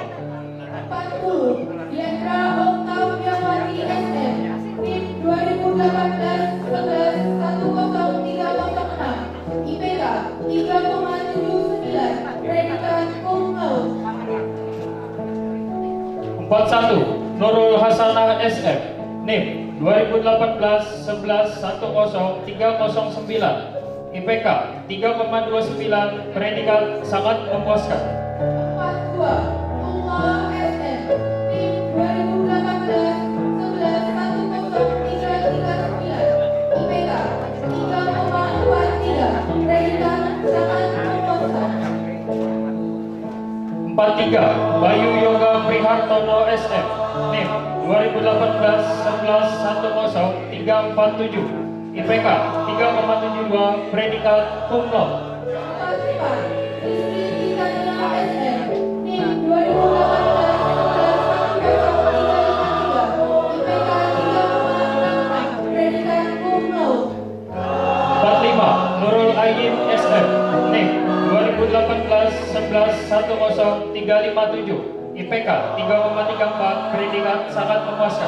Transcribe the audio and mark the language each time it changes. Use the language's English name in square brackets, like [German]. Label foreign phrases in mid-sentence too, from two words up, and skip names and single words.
[Indonesian] 40 Diandra Oktaviawati SM, NIM 2018-11-10306, IPK 3,79, predikat [Latin] cum laude. [Indonesian] 41 Nurul Hasanah SF, NIM 2018-11-10309, IPK 3,29, predikat sangat memuaskan. 42 Tunggal SM, NIM 2018-11-10339, IPK 3,43, predikat sangat memuaskan. 43 Bayu Yoga Prihartono SF, NIM 2018-11-10347, IPK 3,72, predikat [Latin] cum laude. [Indonesian] 44 Rizky Titania SM, NIM 2018-11-10353, IPK 3,66, predikat [Latin] cum laude. [Indonesian] 45 Nurul Ayin SF, NIM 2018-11-10357, IPK 3,34, predikat sangat memuaskan.